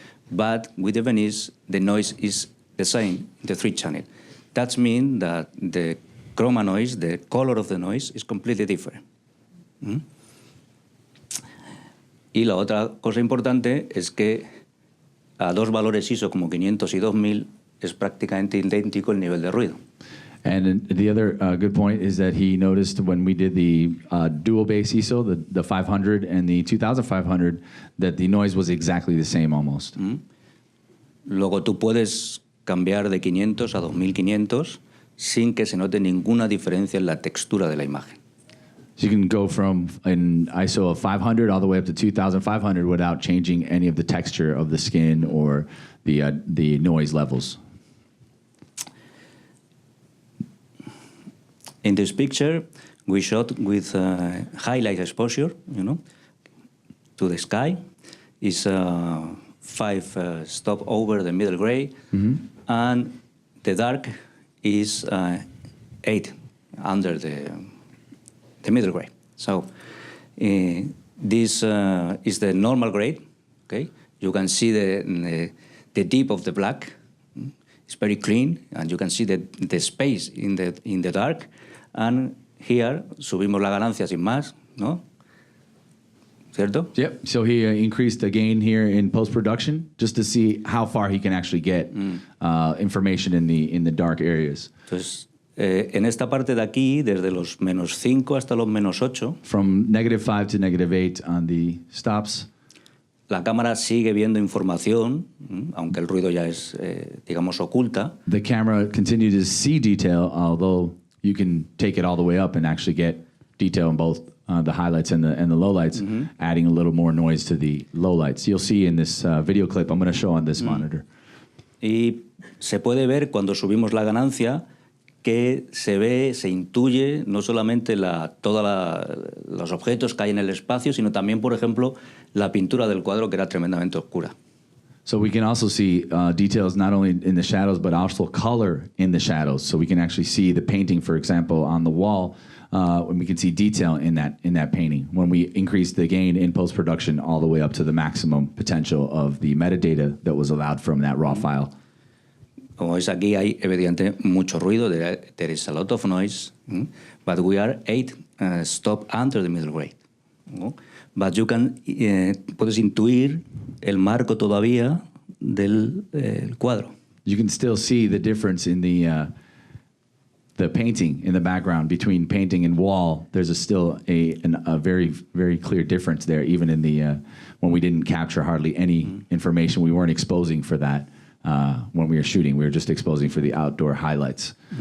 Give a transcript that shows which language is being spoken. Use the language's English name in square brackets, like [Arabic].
[English] But with the Venice, the noise is the same in the three channel. That means that the chroma noise, the color of the noise, is completely different. [Spanish] Y la otra cosa importante es que a dos valores ISO como 500 y 2000 es prácticamente idéntico el nivel de ruido. [English] And the other good point is that he noticed when we did the dual base ISO, the 500 and the 2500, that the noise was exactly the same almost. [Spanish] Luego tú puedes cambiar de 500 a 2500 sin que se note ninguna diferencia en la textura de la imagen. [English] So you can go from an ISO of 500 all the way up to 2500 without changing any of the texture of the skin or the noise levels. In this picture, we shot with highlight exposure, to the sky. It's 5 stop over the middle gray, and the dark is 8 under the middle gray. So this is the normal grade. Okay, you can see the deep of the black. It's very clean, and you can see the space in the dark. And here [Spanish] subimos la ganancia sin más, ¿no? ¿Cierto? [English] Yep. So he increased the gain here in post-production just to see how far he can actually get information in the dark areas. [Spanish] Entonces, en esta parte de aquí, desde los -5 hasta los -8, [English] from -5 to -8 on the stops, [Spanish] la cámara sigue viendo información, aunque el ruido ya es, digamos, oculta. [English] The camera continues to see detail, although you can take it all the way up and actually get detail in both the highlights and the lowlights, adding a little more noise to the lowlights. You'll see in this video clip I'm going to show on this monitor. [Spanish] Y se puede ver cuando subimos la ganancia que se ve, se intuye no solamente todos los objetos que hay en el espacio, sino también, por ejemplo, la pintura del cuadro, que era tremendamente oscura. [English] So we can also see details not only in the shadows, but also color in the shadows. So we can actually see the painting, for example, on the wall, and we can see detail in that painting when we increase the gain in post-production all the way up to the maximum potential of the metadata that was allowed from that raw file. [Spanish] Como veis aquí hay evidentemente mucho ruido, [English] there is a lot of noise, but we are 8 stop under the middle grade. But you can, [Spanish] puedes intuir el marco todavía del cuadro. [English] You can still see the difference in the painting in the background between painting and wall. There's still a very, very clear difference there, even in the when we didn't capture hardly any information. We weren't exposing for that when we were shooting. We were just exposing for the outdoor highlights.